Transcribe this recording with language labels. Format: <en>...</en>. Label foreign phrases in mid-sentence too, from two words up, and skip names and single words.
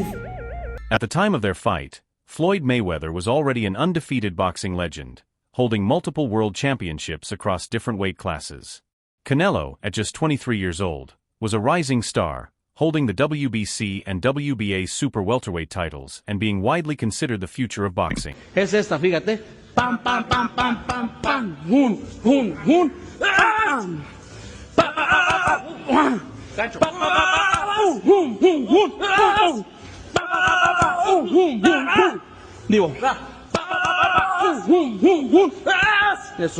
<en>at the time of their fight, Floyd Mayweather was already an undefeated boxing legend, holding multiple world championships across different weight classes. Canelo, at just 23 years old, was a rising star, holding the WBC and WBA super welterweight titles and being widely considered the future of boxing.</en> <es>Es esta, fíjate. Pam, pam, pam, pam, pam, pam. Hun, hun, hun. Pam. Pam. Gancho. Hun, hun, hun. Pam. Hun, hun, hun. Digo. Hun, hun, hun. Eso.</es>